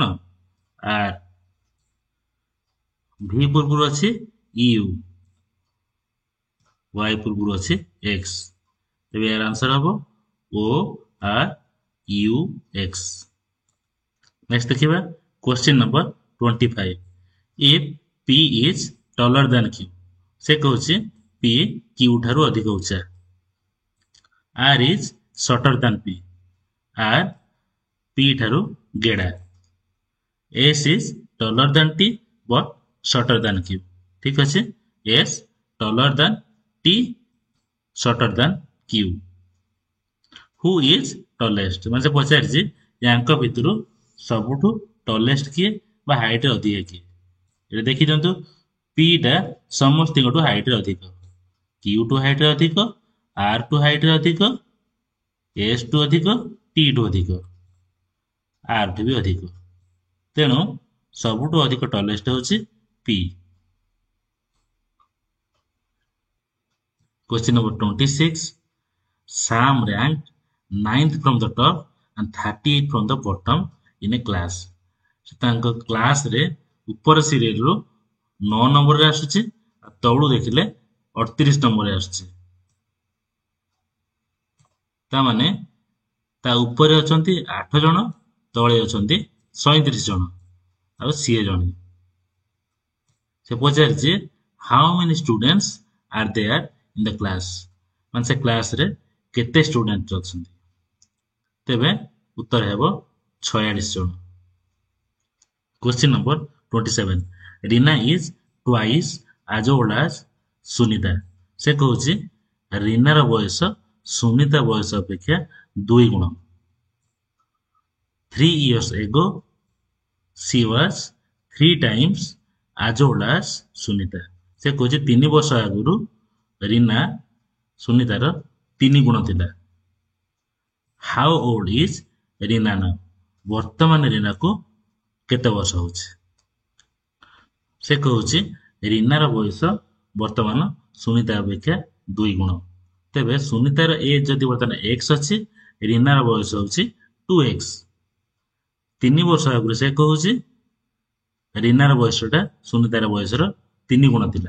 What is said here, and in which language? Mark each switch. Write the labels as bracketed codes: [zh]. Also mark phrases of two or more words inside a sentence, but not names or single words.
[or] ଆର୍। ଭି ପୂର୍ବରୁ ଅଛି ୟୁ, ୱାଇ ପୂର୍ବରୁ ଅଛି ଏକ୍ସ। ତେବେ ଏହାର ଆନ୍ସର ହବ ଓ ଆର୍ ୟୁ ଏକ୍ସ। ନେକ୍ସଟ ଦେଖିବା [en] question number [or] 25। [en] if P is taller than Q, [or] ସେ କହୁଛି P Q ଠାରୁ ଅଧିକ ଉଚ୍ଚା। [en] R is shorter than P. [or] R P ଠାରୁ ଗେଡ଼ା। [en] S is taller than T but shorter than Q. [or] ଠିକ ଅଛି। [en] S taller than T shorter than Q. Who is tallest? [or] ମାନେ ସେ ପଚାରିଛି ୟାଙ୍କ ଭିତରୁ ସବୁଠୁ ଟଲେଷ୍ଟ କିଏ ବା ହାଇଟରେ ଅଧିକ କିଏ। ଏଠି ଦେଖିଦିଅନ୍ତୁ P ଟା ସମସ୍ତଙ୍କଠୁ ହାଇଟରେ ଅଧିକ, Q ଟୁ ହାଇଟରେ ଅଧିକ, R ଟୁ ହାଇଟରେ ଅଧିକ, S ଟୁ ଅଧିକ, T ଟୁ ଅଧିକ, R ଟୁ ବି ଅଧିକ। ତେଣୁ ସବୁଠୁ ଅଧିକ ଟଲେଷ୍ଟ ହେଉଛି P। [en] Question number 26. Sam ranked 9th from the top and 38 from the bottom in a class. [or] ତାଙ୍କ କ୍ଲାସରେ ଉପର ସିରିଏଲରୁ 9 ନମ୍ବରରେ ଆସୁଛି, ଆଉ ତଳୁ ଦେଖିଲେ 38 ନମ୍ବରରେ ଆସୁଛି। ତାମାନେ ତା ଉପରେ ଅଛନ୍ତି 8 ଜଣ, ତଳେ ଅଛନ୍ତି 37 ଜଣ, ଆଉ ସିଏ ଜଣେ। ସେ ପଚାରିଛି [en] how many students are there in the class, [or] ମାନେ ସେ କ୍ଲାସରେ କେତେ ଷ୍ଟୁଡେଣ୍ଟ ଅଛନ୍ତି। ତେବେ ଉତ୍ତର ହେବ 46 ଜଣ। [en] Question number 27. Rina is twice as old as Sunita. [or] ସେ କହୁଛି ରିନାର ବୟସ ସୁନିତା ବୟସ ଅପେକ୍ଷା 2 ଗୁଣ। [en] 3 years ago she was 3 times as old as Sunita. [or] ସେ କହୁଛି 3 ବର୍ଷ ଆଗରୁ ରିନା ସୁନିତାର 3 ଗୁଣ ଥିଲା। [en] How old is Rina now? [or] ବର୍ତ୍ତମାନ ରିନାକୁ କେତେ ବର୍ଷ ହଉଛି। ସେ କହୁଛି ରିନାର ବୟସ ବର୍ତ୍ତମାନ ସୁନିତା ଅପେକ୍ଷା 2 ଗୁଣ। ତେବେ ସୁନିତାର ଏଜ୍ ଯଦି ବର୍ତ୍ତମାନ x ଅଛି, ରିନାର ବୟସ ହଉଛି 2x। 3 ବର୍ଷ ଆଗରୁ ସେ କହୁଛି ରିନାର ବୟସଟା ସୁନିତାର ବୟସର 3 ଗୁଣ ଥିଲା।